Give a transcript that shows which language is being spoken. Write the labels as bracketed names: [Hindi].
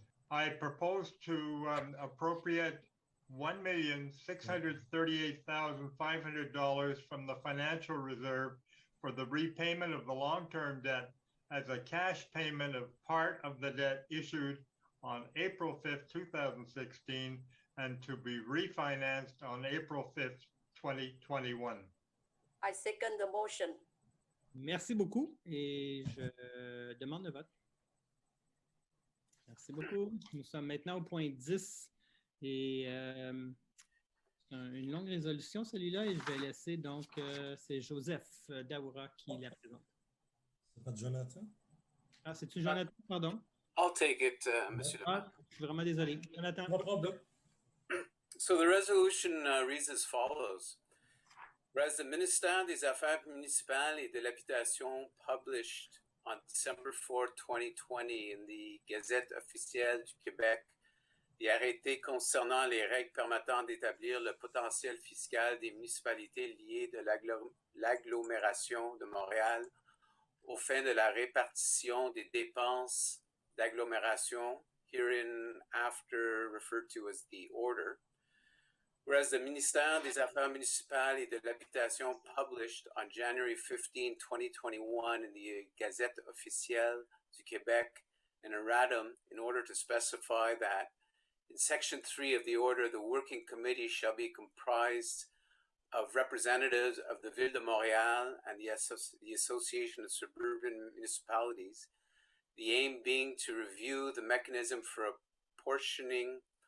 [English] I propose to appropriate $1,638,500 from the financial reserve for the repayment of the long-term debt as a cash payment of part of the debt issued on April 5th, 2016, and to be refinanced on April 5th, 2021. I second the motion. [French] Merci beaucoup et je demande le vote. Merci beaucoup. Nous sommes maintenant au point 10 et c'est une longue résolution celui-là et je vais laisser donc c'est Joseph Daoura qui la présente. C'est pas Jonathan? Ah, c'est-tu Jonathan? Pardon. [English] I'll take it, Monsieur. [French] Ah, je suis vraiment désolé. Jonathan. [English] No problem. So the resolution reads as follows. Whereas the Ministère des Affaires municipales et de l'habitation published on December 4, 2020 in the Gazette officielle du Québec the [French] arrêté concernant les règles permettant d'établir le potentiel fiscal des municipalités liées de l'agglomération de Montréal aux fins de la répartition des dépenses d'agglomération, [English] hereinafter referred to as the order. Whereas the Ministère des Affaires municipales et de l'habitation published on January 15, 2021 in the Gazette officielle du Québec an erratum in order to specify that in Section 3 of the order, the working committee shall be comprised of representatives of the Ville de Montréal and the Association of Suburban Municipalities, the aim being to review the mechanism for apportioning